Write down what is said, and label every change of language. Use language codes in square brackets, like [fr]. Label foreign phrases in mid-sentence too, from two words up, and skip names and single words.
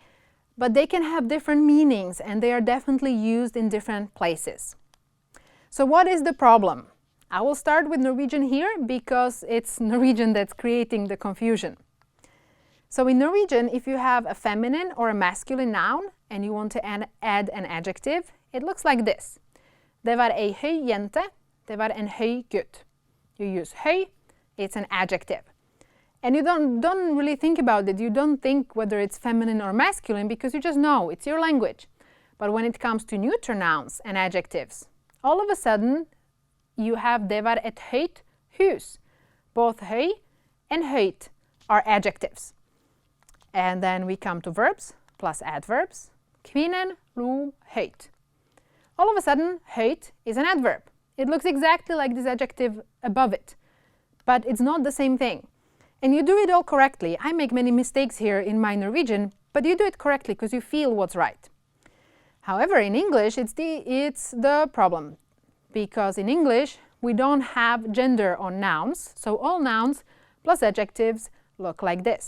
[en] But they can have different meanings, and they are definitely used in different places. So what is the problem? I will start with Norwegian here because it's Norwegian that's creating the confusion. So in Norwegian, if you have a feminine or a masculine noun and you want to add an adjective, it looks like this. [no] Det var ei høy jente, det var en høy gutt. [en] You use høy, it's an adjective. And you don't really think about it. You don't think whether it's feminine or masculine because you just know, it's your language. But when it comes to neuter nouns and adjectives, all of a sudden you have [no] det var et høyt hus. [en] Both høy and høyt are adjectives. And then we come to verbs plus adverbs. [no] Kvinnen lo høyt. [en] All of a sudden, høyt is an adverb. It looks exactly like this adjective above it, but it's not the same thing. And you do it all correctly. I make many mistakes here in my Norwegian, but you do it correctly because you feel what's right. However, in English, it's the problem, because in English, we don't have gender on nouns, so all nouns plus adjectives look like this.